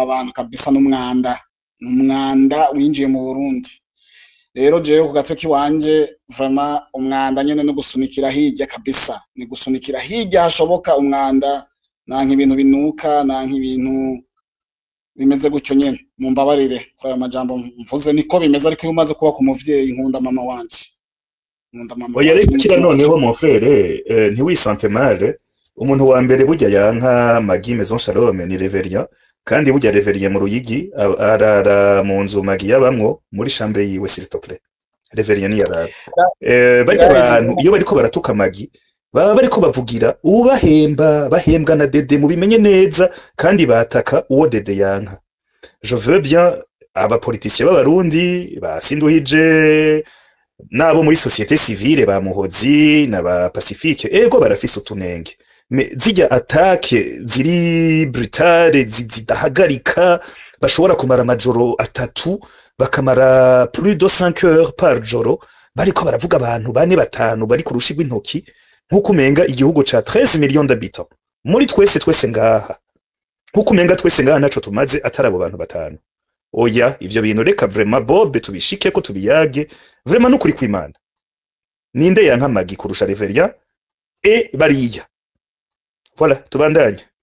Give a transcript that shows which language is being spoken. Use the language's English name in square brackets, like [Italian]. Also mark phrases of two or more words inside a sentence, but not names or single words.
[Rundi] bantu kabisa n'umwanda winjiye mu Burundi rero jewe ku gatwe kiwanje vraiment umwanda nyene no gusunikira hirya kabisa ni gusunikira hirya hashoboka umwanda nanka ibintu binuka nanka ibintu bimeze gutyo nyene mumbabarire kwa majambo mvuze niko bimeze ariko umaze kuba ku muvyeyi nkunda mama wanje oya rero kira noneho [French] mon frère [Rundi] ntiwisante mal umuntu wa mbere burya yanka Magi Maison Shalom ni Reverien kandi burya Reverien mu Ruyigi arara mu nzu Magi yabamwo muri chambre yiwe [French] s'il te plaît [Rundi] Reverien ni yarara bajya abantu iyo bariko baratuka Magi baba bariko bavugira bahembwa na Dede mu bimenye neza kandi bataka uwo Dede yanka [French] je veux bien [Rundi] aba politiciens b'abarundi basinduhije nabo muri [French] société civile [Rundi] ba Muhozi na ba Pacifique ego barafise utunenge me zijya attaque ziri brutale zidahagarika bashobora kumara amajoro atatu bakamara [French] plus de 5 heures par [Rundi] joro bariko baravuga abantu bane batanu bari ku rushi rw'intoki nkuko umenga igihugu ca [French] 13 millions d'habitants [Rundi] muri twese ngaha nkuko umenga twese ngaha naco tumaze atarabo bantu batanu oya ivyo bintu reka vraiment Bob tubishike ko tubiyage vraiment nukuri kwimana ninde yanka Magi kurusha Reverien bariya voilà tubandanye